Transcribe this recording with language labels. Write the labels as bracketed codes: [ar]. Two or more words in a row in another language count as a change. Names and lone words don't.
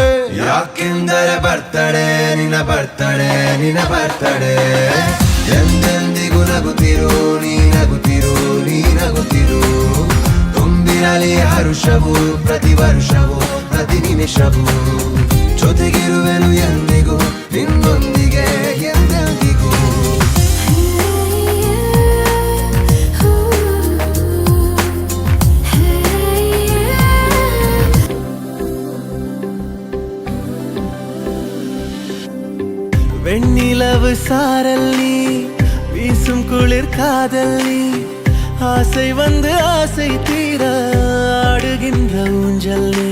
[kn] ಯಾಕೆಂದರೆ ಬರ್ತಡೆ ನಿನ್ನ ಬರ್ತಡೆ ನಿನ್ನ ಬರ್ತಡೆ, ಎಂದೆಂದಿಗೂ ನಗುತ್ತಿರು ನೀ ನಗುತ್ತಿರು ನೀ ನಗುತ್ತಿರು. ತುಂಬಿರಲಿ ಹರುಷವು ಪ್ರತಿ ವರ್ಷವೂ ಪ್ರತಿ ನಿಮಿಷವೂ, ಜೊತೆಗಿರುವೆನು ಎಂದಿಗೂ ನಿನ್ನೊಂದಿಗೆ ಎಂದೆಂದಿಗೂ. [ta] வெண்ணிலவு சாரல்லி வீசும் குளிர் காதல்லி, ஆசை வந்து ஆசை தீர ஆடுகின்ற ஊஞ்சல் நீ.